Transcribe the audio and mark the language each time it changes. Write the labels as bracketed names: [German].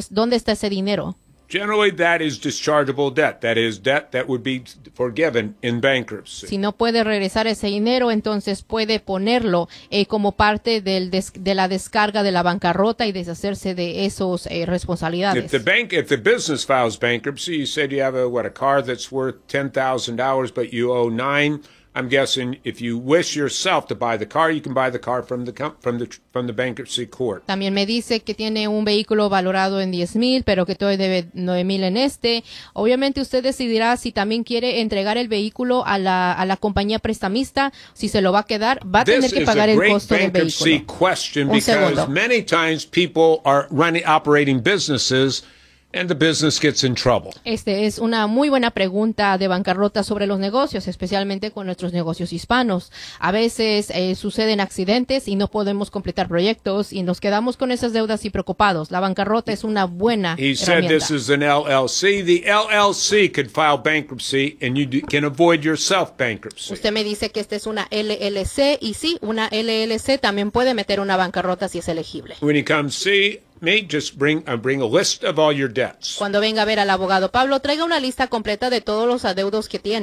[Spanish] ¿Dónde está ese dinero? [English] Generally, that is dischargeable debt. That is debt that would be forgiven in bankruptcy. [Spanish] Si no puede regresar ese dinero, entonces puede ponerlo como parte de la descarga de la bancarrota y deshacerse de esos responsabilidades. [English] If the business files bankruptcy, you said you have a car that's worth $10,000, but you owe $9,000. I'm guessing if you wish yourself to buy the car, you can buy the car from the bankruptcy court. [Spanish] También me dice que tiene un vehículo valorado en $10,000, pero que todavía debe $9,000 en este. Obviamente usted decidirá si también quiere entregar el vehículo a la compañía prestamista, si se lo va a quedar, va a tener que pagar el costo del vehículo. [English] This is a great bankruptcy question because many times people are running operating businesses and the business gets in trouble. [Spanish] Este es una muy buena pregunta de bancarrota sobre los negocios, especialmente con nuestros negocios hispanos. A veces suceden accidentes y no podemos completar proyectos y nos quedamos con esas deudas y preocupados. La bancarrota es una buena herramienta. [English] He said this is an LLC. The LLC could file bankruptcy and you can avoid yourself bankruptcy. [Spanish] Usted me dice que esta es una LLC y sí, una LLC también puede meter una bancarrota si es elegible. [English] When you come see me, just bring a list of all your debts. [Spanish] Cuando venga a ver al abogado Pablo, traiga una lista completa de todos los adeudos que tiene.